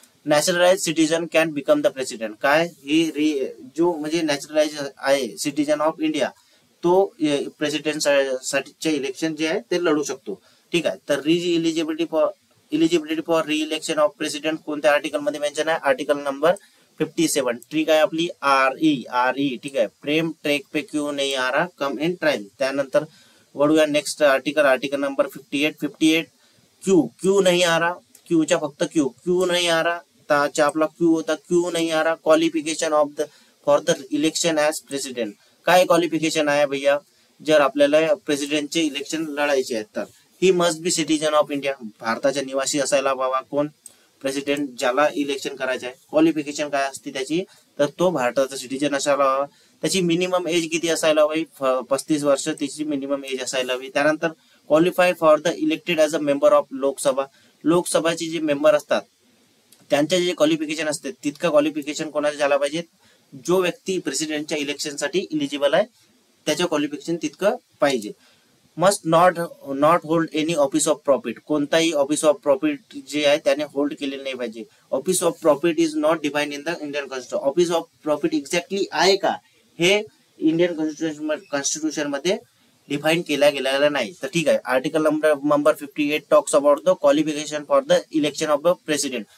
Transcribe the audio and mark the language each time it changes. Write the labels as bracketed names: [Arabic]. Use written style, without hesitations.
[English] Naturalise citizen can become the president. [Marathi] काय ही जो म्हणजे नॅचरलाइज आहे सिटीजन ऑफ इंडिया तो प्रेसिडेंट साठीचे इलेक्शन जे आहे ते लढू शकतो. ठीक आहे. तर इलिजिबिलिटी फॉर री इलेक्शन ऑफ प्रेसिडेंट कोणत्या आर्टिकल मध्ये मेन्शन आहे? Article number 57. ठीक आहे आपली आर ई. ठीक आहे. [Hindi] प्रेम ट्रेक पे क्यों नहीं आ रहा, [English] Come in time. [Marathi] त्यानंतर वळूया नेक्स्ट आर्टिकल नंबर 58. [Hindi] क्यू नहीं आ रहा, [Marathi] क्यूच्या फक्त [Hindi] क्यू नहीं आ रहा. [Marathi] त्याचा आपला क्यू होता [Hindi] क्यू नहीं आ रहा. [Marathi] Qualification of the for the election as president. काय क्वालिफिकेशन आहे भैया? जर आपल्याला प्रेसिडेंटचे इलेक्शन लढायचे आहेत तर [English] He must be citizen of India. [Marathi] भारताचा निवासी असायला बाबा कोण? प्रेसिडेंट ज्याला इलेक्शन करायचं आहे. क्वालिफिकेशन काय असते त्याची? तर तो भारताचा सिटीजन असायला हवा. त्याची मिनिमम एज किती असायला हवी? 35 वर्ष त्याची मिनिमम एज असायला हवी. त्यानंतर [English] Qualify for the elected as a member of Lok Sabha. [Marathi] लोकसभाचे जे मेंबर असतात त्यांचे जे क्वालिफिकेशन असते तितकं क्वालिफिकेशन कोणाला झाला पाहिजे? जो व्यक्ती प्रेसिडेंटच्या इलेक्शनसाठी इलिजिबल आहे त्याचं क्वालिफिकेशन तितकं पाहिजे. [English] Must not hold any office of profit. [Marathi] कोणताही ऑफिस ऑफ प्रॉफिट जे आहे त्याने होल्ड केलेलं नाही पाहिजे. [English] Office of profit is not define in the Indian constitution. [Marathi] Office of profit exactly आहे का हे इंडियन कॉन्स्टिट्यूशन मध्ये डिफाईन केला गेलेला नाही. तर ठीक आहे. [English] Article number 58 talks about the qualification for the election of the president.